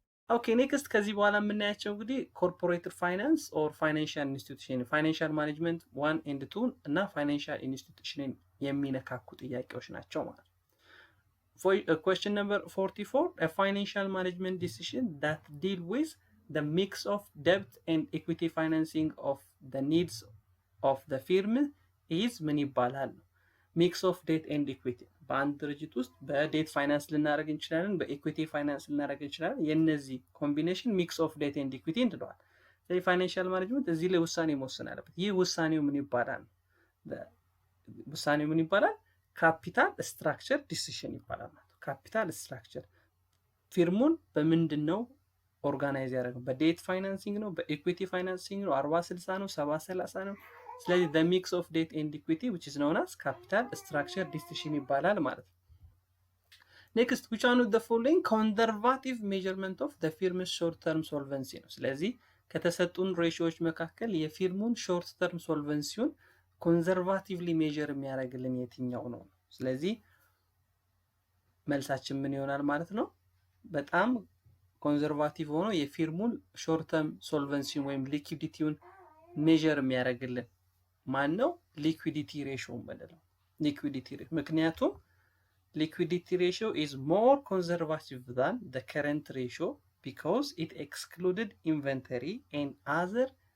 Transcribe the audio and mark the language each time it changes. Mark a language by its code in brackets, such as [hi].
[en] ኦኬ ኔክስት [am] ከዚህ በኋላ የምናያቸው እንግዲህ [en] ኮርፖሬት ፋይናንስ ኦር ፋይናንሻል ኢንስቲትዩሽን ፋይናንሻል ማኔጅመንት 1 and 2 [am] እና ፋይናንሻል ኢንስቲትዩሽን የሚነካኩ ጥያቄዎች ናቸው ማለት ነው። [en] Question number 44, a financial management decision that deal with the mix of debt and equity financing of the needs of the firm is [am] ምን ይባላል? [en] mix of debt and equity [am] በአንድ ድርጅት ውስጥ በዴት ፋይናንስ ልናደርግ እንችላለን፣ በኢኩዊቲ ፋይናንስ ልናደርግ እንችላለን። የነዚህ ኮምቢኔሽን [en] ሚክስ ኦፍ ዴት ኤንድ ኢኩዊቲ [am] እንለዋለን። ስለዚህ ፋይናንሻል ማኔጅመንት እዚህ ላይ ውሳኔ መወሰን አለበት። ይህ ውሳኔው ምን ይባላል? ውሳኔው ምን ይባላል? ካፒታል ስትራክቸር ዲሲሽን ይባላል ማለት ነው። ካፒታል ስትራክቸር ፊርሙን በምንድነው ኦርጋናይዝ ያደረገው? በዴት ፋይናንሲንግ ነው? በኢኩዊቲ ፋይናንሲንግ ነው? 40-60 ነው? 70-30 ነው? ስለዚህ [en] the mix of debt and equity which is known as capital structure decision [am] ይባላል ማለት ነው። [en] next which one of the following conservative measurement of the firm's short term solvency [am] ነው። ስለዚህ ከተሰጡን ሬሺዮዎች መካከል የፊርሙን ሾርት ተርም ሶልቨንሲውን ኮንዘርቫቲቭሊ ሜጀር የሚያደርግልን የትኛው ነው? ስለዚህ መልሳችን ምን ይሆናል ማለት ነው? በጣም ኮንዘርቫቲቭ ሆኖ የፊርሙን ሾርት ተርም ሶልቨንሲውን ወይም ሊኩዊዲቲውን ሜጀር የሚያደርግልን ማን ነው? ሊኩዊዲቲ ሬሽዮ ማለት ሊኩዊዲቲ ሬሽዮ ምክንያቱም ሊኩዊዲቲ ሬሽዮ [en] is more conservative than the current ratio because it excluded inventory and other